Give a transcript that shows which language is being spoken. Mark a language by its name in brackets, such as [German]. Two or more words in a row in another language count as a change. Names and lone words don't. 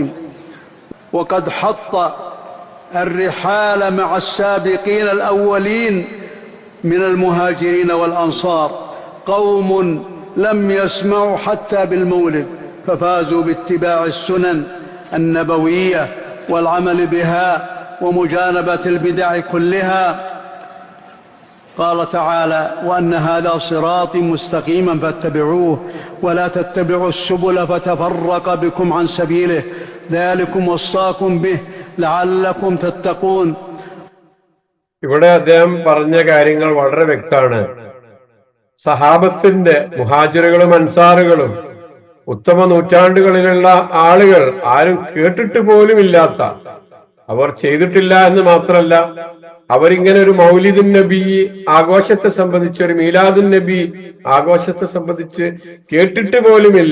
[Arabic] وقد حط الرحال مع السابقين الأولين من المهاجرين والأنصار قوم لم يسمعوا حتى بالمولد ففازوا باتباع السنن النبوية والعمل بها ومجانبة البدع كلها. قال تعالى: وأن هذا صراطي مستقيما فاتبعوه ولا تتبعوا السبل فتفرق بكم عن سبيله ذلكم وصاكم به لعلكم تتقون. [Malayalam] ഇവിടെ അദ്ദേഹം പറഞ്ഞ കാര്യങ്ങൾ വളരെ വ്യക്തമാണ്. സഹാബത്തിന്റെ മുഹാജിറുകളും അൻസാറുകളും ഉത്തമ നൂറ്റാണ്ടുകളിലുള്ള ആളുകൾ ആരും കേട്ടിട്ട് പോലും ഇല്ലാത്ത, അവർ ചെയ്തിട്ടില്ല എന്ന് മാത്രമല്ല, അവരിങ്ങനെ ഒരു [Arabic] مولد النبي [Malayalam] ആഘോഷത്തെ സംബന്ധിച്ച്, ഒരു [Arabic] ميلاد النبي [Malayalam] ആഘോഷത്തെ സംബന്ധിച്ച് കേട്ടിട്ട് പോലുമില്ല.